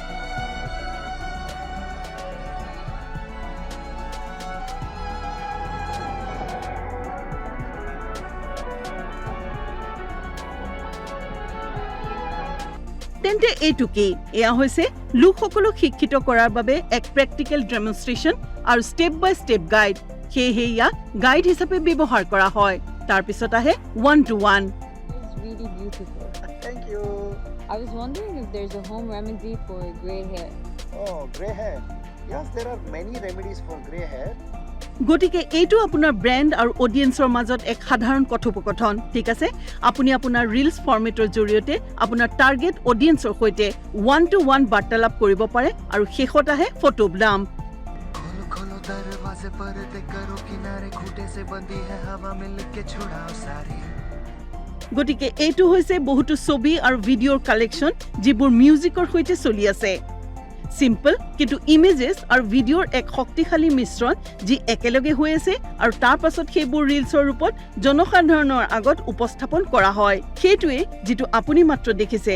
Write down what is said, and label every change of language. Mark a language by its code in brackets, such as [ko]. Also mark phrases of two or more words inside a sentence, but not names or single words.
[as] তেন্তে এইটো কি এয়া হৈছে লোকসকলক শিক্ষিত কৰাৰ বাবে এক [en] practical demonstration [as] আৰু [en] step by step guide [as] সেয়েহে ইয়াক গাইড হিচাপে ব্যৱহাৰ কৰা হয় তাৰ পিছত আহে 1-to-1 [en] It's really beautiful. Thank you. I was wondering if there's a home remedy for gray hair. Oh, gray hair. Yes, there are many remedies for gray hair. [as] গতিকে এইটো আপোনাৰ ব্ৰেণ্ড আৰু অডিয়েন্সৰ মাজত এক সাধাৰণ কথোপকথন ঠিক আছে আপুনি আপোনাৰ ৰিলছ ফৰ্মেটৰ জৰিয়তে আপোনাৰ [en] target audience [as] সৈতে 1-to-1 বাৰ্তালাপ কৰিব পাৰে আৰু শেষত আহে [en] photo blump [hi] खोलो खोलो दरवाजे पर्दे करो किनारे खूटे से बंदी है हवा मिलके छुड़ाओ सारी [as] গতিকে এইটো হৈছে বহুতো ছবি আৰু ভিডিঅ'ৰ কালেকশ্যন যিবোৰ মিউজিকৰ সৈতে চলি আছে সিম্পল কিন্তু ইমেজেছ আৰু ভিডিঅ'ৰ এক শক্তিশালী মিশ্ৰণ যি একেলগে হৈ আছে আৰু তাৰ পাছত সেইবোৰ ৰিলছৰ ৰূপত জনসাধাৰণৰ আগত উপস্থাপন কৰা হয় সেইটোৱে যিটো আপুনি মাত্ৰ দেখিছে